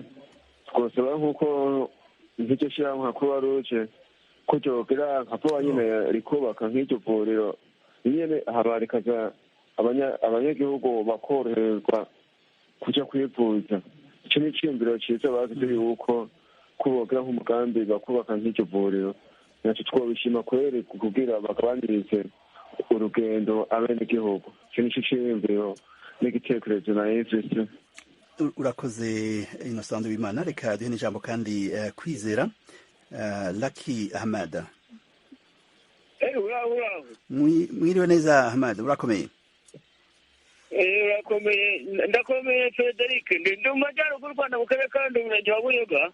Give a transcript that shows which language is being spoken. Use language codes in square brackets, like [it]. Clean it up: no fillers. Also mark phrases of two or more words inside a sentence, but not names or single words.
[rn] Twosaba nk'uko nk'iryo shirahamwe nka croix rouge ko ryogira nka vuba nyene rikubaka nk'iryo vuriro nyene, hama rikaza abanyagihugu bakoroherwa kuja kwivuza. Ico ni iciyumviro ciza bagize yuko kubogira nk'umugambi bakubaka nk'iryo vuriro, naco twobishima kweri kugira bagabanirize urugendo abenegihugu. Ico nico ciyumviro n'igitekerezo na interest. Urakoze Innocent Nduwimana. Reka duhe n'ijambo kandi Kwizera Lucky Ahmad. Mwiriwe neza Ahmad, urakomeye? Urakomeye. [rw] Ndakomeye Frederic, ndi mu majyaruguru Rwanda mu karere ka Ndumurenge wa Buyoga.